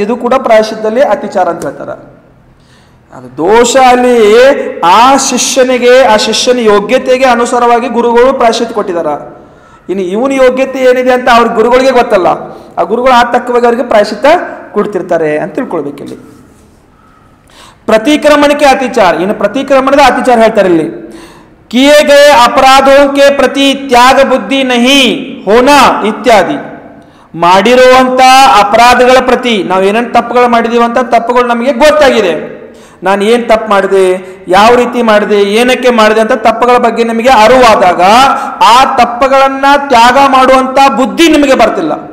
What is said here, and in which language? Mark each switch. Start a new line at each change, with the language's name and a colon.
Kannada: ಇದು ಕೂಡ ಪ್ರಾಯಶ್ಚಿತ್ತದಲ್ಲಿ ಅತಿಚಾರ ಅಂತ ಹೇಳ್ತಾರ. ಅದು ದೋಷ ಅಲ್ಲಿ ಆ ಶಿಷ್ಯನ ಯೋಗ್ಯತೆಗೆ ಅನುಸಾರವಾಗಿ ಗುರುಗಳು ಪ್ರಾಯಶ್ಚಿತ್ತ ಕೊಟ್ಟಿದಾರ. ಇನ್ನು ಇವನ ಯೋಗ್ಯತೆ ಏನಿದೆ ಅಂತ ಅವ್ರ ಗುರುಗಳಿಗೆ ಗೊತ್ತಲ್ಲ, ಆ ಗುರುಗಳು ಆ ತಕ್ಕವಾಗಿ ಅವರಿಗೆ ಪ್ರಾಯಶ್ಚಿತ್ತ ಕೊಡ್ತಿರ್ತಾರೆ ಅಂತ ತಿಳ್ಕೊಳ್ಬೇಕಿಲ್ಲಿ.
Hindi: प्रतिक्रमण के अतिचार, इन प्रतिक्रमण का अतिचार
Kannada: ಹೇಳ್ತಾರೆ ಇಲ್ಲಿ.
Hindi: किए गए अपराधों के प्रति त्याग बुद्धि नहीं होना इत्यादि.
Kannada: ಮಾಡಿರುವಂತ ಅಪರಾಧಗಳ ಪ್ರತಿ ನಾವು ಏನೇನು ತಪ್ಪುಗಳು ಮಾಡಿದೀವಿ ಅಂತ ತಪ್ಪುಗಳು ನಮಗೆ ಗೊತ್ತಾಗಿದೆ, ನಾನು ಏನು ತಪ್ಪು ಮಾಡಿದೆ, ಯಾವ ರೀತಿ ಮಾಡಿದೆ, ಏನಕ್ಕೆ ಮಾಡಿದೆ ಅಂತ ತಪ್ಪುಗಳ ಬಗ್ಗೆ ನಿಮಗೆ ಅರಿವಾದಾಗ ಆ ತಪ್ಪುಗಳನ್ನ ತ್ಯಾಗ ಮಾಡುವಂತ ಬುದ್ಧಿ ನಿಮಗೆ ಬರ್ತಿಲ್ಲ.